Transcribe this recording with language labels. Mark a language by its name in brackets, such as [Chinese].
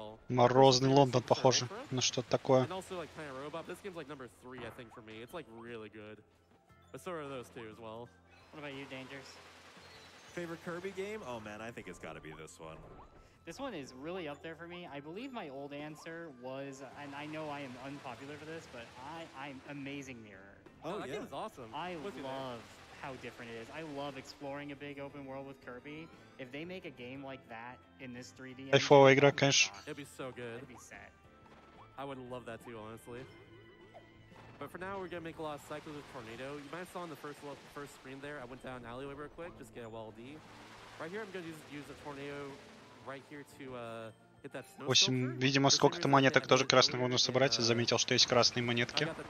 [Russian] Морозный Лондон, похоже на что-то такое. [English] And also like Planet Robot. This game's like number 3, I think, for me. It's like really good. But so are those two as well. What about you, Dangers? Favorite Kirby game? Oh man, I think it's got to be this one. This one is really up there for me. I believe my old answer was, and I know I am unpopular for this, but I'm Amazing Mirror. Oh, that game is awesome. I love how different it is. I love exploring a big open world with Kirby. If they make a game like that in this 3D, [Russian] Кайфовая игра, конечно. [English] It'd be so good. It'd be set. I would love that too, honestly. But for now, we're gonna make a lot of cycles with Tornado. You might have saw in the first screen there, I went down an alleyway real quick, just get a wall D. Right here, I'm gonna use a Tornado right here to 8. [Russian] Видимо, сколько-то монеток тоже красных можно собрать. Я заметил, что есть красные монетки.